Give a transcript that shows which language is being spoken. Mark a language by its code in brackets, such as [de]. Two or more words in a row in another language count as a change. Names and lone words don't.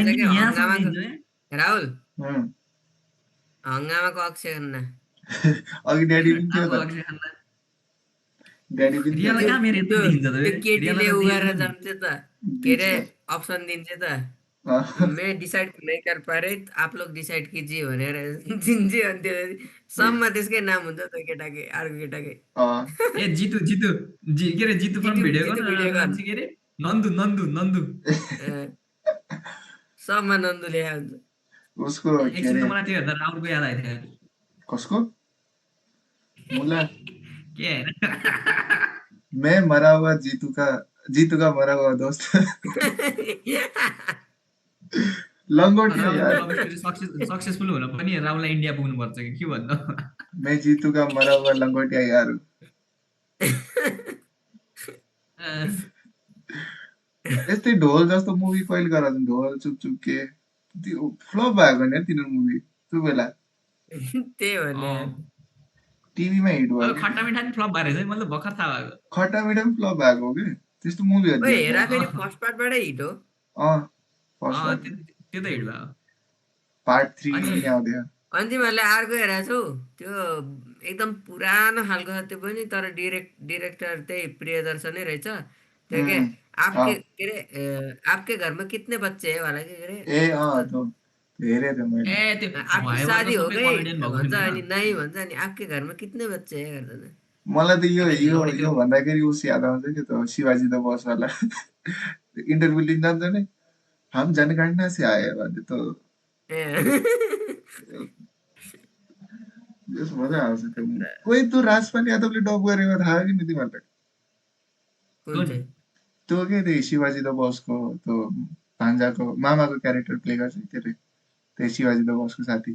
[ne] देखिन्छ नि कि यहाँसम्म हङ्गामाको देखिन्छ है। राहुल अँ। हङ्गामाको अक्षय खन्ना अघि ड्याडी पनि थियो अब त अक्षय खन्ना ड्याडी पनि थियो रियल कहाँ मेरो यस्तो त्यो देखिन्छ त त्यो केटीले रियल उगाएर जान्छ त के अरे बिचमा। अप्सन दिन्छ त अँ। [hi] मैं डिसाइड नहीं कर पा रहे आप लोग डिसाइड कीजिए [ne] भनेर दिन्छ अनि त्यो सम्म त्यसकै नाम हुन्छ त केटाकै अर्को केटाकै अँ। ए जितु के अरे जितु फ्रम भिडियो जितु गर्न भिडियो गर्न। के अरे नन्दु सम्म नन्दु लेखा हुन्छ उसको के एकछिन अरे त मलाई त्यो हेर्दा राहुलको याद आएको थियो कसको मुला के होइन [hi] मैं मरा हुआ जीतू का मरा हुआ दोस्त लंगोटी हो यार [ne] सक्सेसफुल हुन पनि राहुललाई इन्डिया पुग्नुपर्छ कि के भन्नु [hi] मैं जीतू का मरा हुआ लंगोटिया यार हूँ। [ne] यस्तै ढोल जस्तो मुभी कहिले गराउँछ ढोल चुप के त्यो फ्लप भएको नि तिनीहरू मुभी त्यो बेला त्यही भने टिभीमा हिट भयो अब खट्टा मिठा नि फ्लप भएर चाहिँ मैले भर्खर थाहा भएको खट्टा मिठा पनि फ्लप भएको हो कि त्यस्तो मुभीहरू ओए देख्छ हेरा फेरि फर्स्ट पार्टबाटै हिट हो अँ फर्स्ट पार्ट त्यो त हिट भयो पार्ट 3 अनि- पनि आउँथ्यो अनि तिमीहरूले अर्को हेरेको छौ त्यो एकदम पुरानो खालको छ त्यो पनि तर डिरेक्टर त्यही प्रियदर्शनै रहेछ त्यो के आपके के अरे आपके घरमा [hi] कितने बच्चे है [ne] वाला के अरे ए अँ त्यो हेरेँ थियो मैले ए त्यो आपकी भयो शादी हो सबै गई comedian भएको भन्छ थियो अनि नि नहीं भन्छ अनि आपके घरमा [hi] कितने बच्चे है [ne] गर्दैन मलाई त यो अनि यो अनि त्यो- यो भन्दाखेरि उस याद आउँछ कि त्यो शिवाजी द बस वाला इन्टरभ्यू लिन जान्छ नि [hi] हम जनगणना से आए [ne] भन्ने त यस मजा आउँछ त्यो कोही त्यो राजपाल यादवले डब गरेको थाहा कि नि तिमीहरूलाई कुन चाहिँ त्यो के त्यो शिवाजी द बसको त्यो भान्जाको मामाको क्यारेक्टर प्ले गर्छ के अरे त्यो शिवाजी द बसको साथी